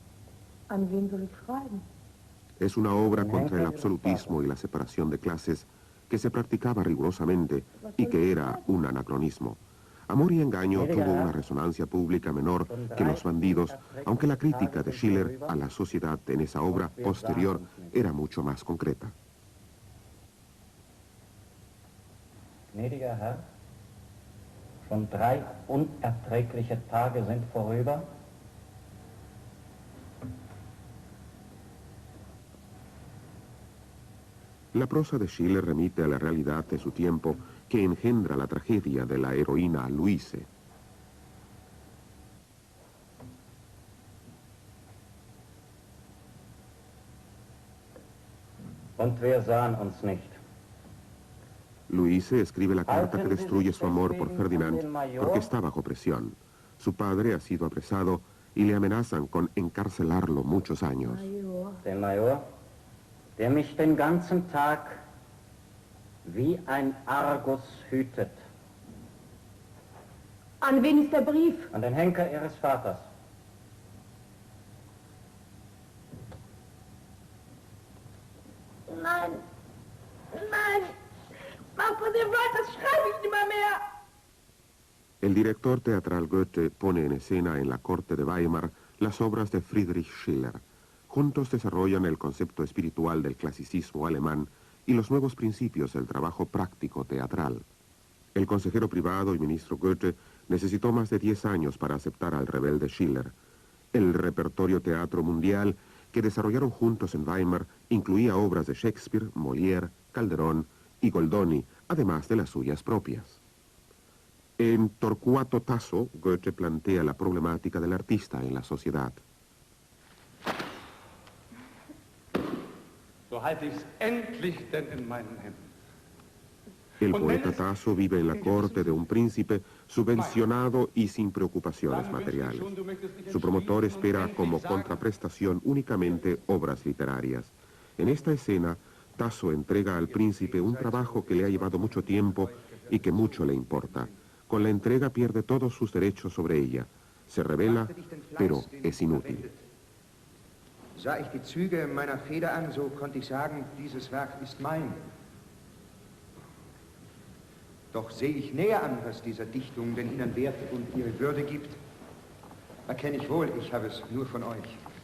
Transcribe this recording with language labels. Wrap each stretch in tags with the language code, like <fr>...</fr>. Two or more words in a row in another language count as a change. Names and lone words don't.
<es>Es una obra contra el absolutismo y la separación de clases que se practicaba rigurosamente y que era un anacronismo. Amor y Engaño tuvo una resonancia pública menor que Los bandidos, aunque la crítica de Schiller a la sociedad en esa obra posterior era mucho más concreta.</es> <de>Gnädiger Herr, Schon 3 unerträgliche Tage sind vorüber.</de> <es>La prosa de Schiller remite a la realidad de su tiempo que engendra la tragedia de la heroína Luise.</es> <de>Und wir sahen uns nicht.</de> <es>Luise escribe la carta que destruye su amor por Ferdinand porque está bajo presión. Su padre ha sido apresado y le amenazan con encarcelarlo muchos años.</es> <de>Den Major, der mich den ganzen Tag wie ein Argus hütet. An wen ist der Brief? An den Henker ihres Vaters. Nein, nein,</de> <es>Papa, de verdad,</es> <de>das schreibe ich nicht mehr.</de> <es>El director teatral Goethe pone en escena en la corte de Weimar las obras de Friedrich Schiller. Juntos desarrollan el concepto espiritual del clasicismo alemán y los nuevos principios del trabajo práctico teatral. El consejero privado y ministro Goethe necesitó más de 10 años para aceptar al rebelde Schiller. El repertorio teatro mundial que desarrollaron juntos en Weimar incluía obras de Shakespeare, Molière, Calderón y Goldoni, además de las suyas propias. En Torquato Tasso, Goethe plantea la problemática del artista en la sociedad.</es> <de>So halte ich's endlich denn in meinen Händen.</de> <es>El poeta Tasso vive en la corte de un príncipe subvencionado y sin preocupaciones materiales. Su promotor espera como contraprestación únicamente obras literarias. En esta escena, Tasso entrega al príncipe un trabajo que le ha llevado mucho tiempo y que mucho le importa. Con la entrega pierde todos sus derechos sobre ella. Se revela, pero es inútil.</es> <de>Sah ich die Züge meiner Feder an, so konnte ich sagen, dieses Werk ist mein. Doch sehe ich näher an, was dieser Dichtung denn ihnen Wert und ihre Würde gibt, erkenne ich wohl, ich habe es nur von euch.</de>